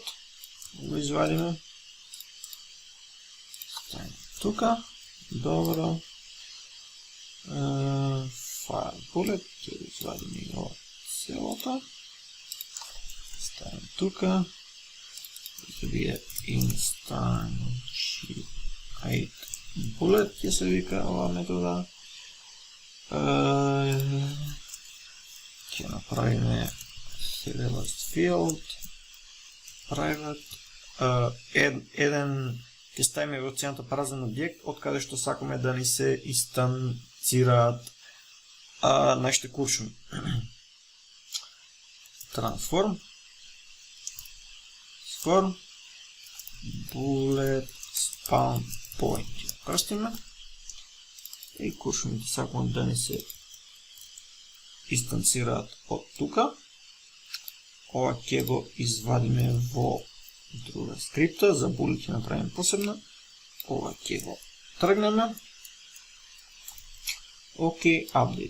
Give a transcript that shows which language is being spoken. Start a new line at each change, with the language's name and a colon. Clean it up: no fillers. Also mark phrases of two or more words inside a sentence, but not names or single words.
Macedonian: Го извадиме. Ставиме тука.
English: Добро. File bullet.
Macedonian: Ќе го извадиме и ова целото. Ставиме тука. Ќе биде
English: instantiate bullet
Macedonian: ќе се вика ова метода. Ќе направиме
English: select field private
Macedonian: еден ќе ставиме во цената празен објект од каде што сакаме да ни се инстанцираат нашите куршуми.
English: Transform bullet spawn point
Macedonian: ќе крстиме и куршумите сакаме да ни се инстанцираат од тука. Ова ќе го извадиме во друга скрипта, за bullet ќе направиме посебна. Ова ќе го тргнеме. Окей, update.